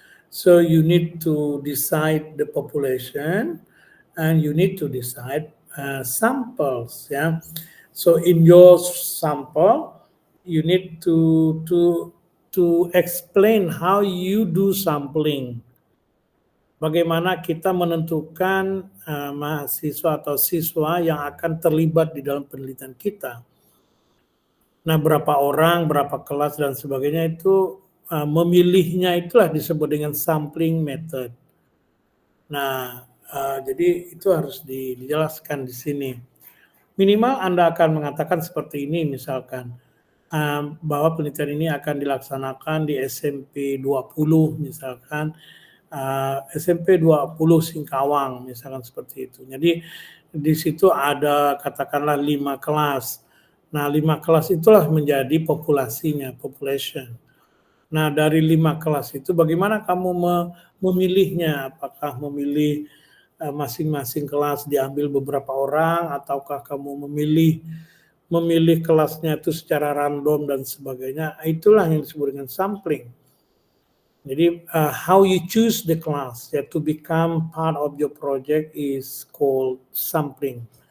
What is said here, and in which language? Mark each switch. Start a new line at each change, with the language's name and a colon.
English: So you need to decide the population and you need to decide samples. Yeah. So in your sample, you need to explain how you do sampling.
Indonesian: Bagaimana kita menentukan mahasiswa atau siswa yang akan terlibat di dalam penelitian kita. Nah, berapa orang, berapa kelas dan sebagainya itu memilihnya itulah disebut dengan sampling method. Nah, jadi itu harus dijelaskan di sini. Minimal Anda akan mengatakan seperti ini misalkan, bahwa penelitian ini akan dilaksanakan di SMP 20 misalkan, SMP 20 Singkawang misalkan seperti itu. Jadi di situ ada katakanlah 5 kelas. Nah, 5 kelas itulah menjadi populasinya, population. Nah, dari 5 kelas itu bagaimana kamu memilihnya? Apakah memilih masing-masing kelas diambil beberapa orang ataukah kamu memilih kelasnya itu secara random dan sebagainya? Itulah yang disebut dengan sampling. Jadi
English: how you choose the class to become part of your project is called sampling.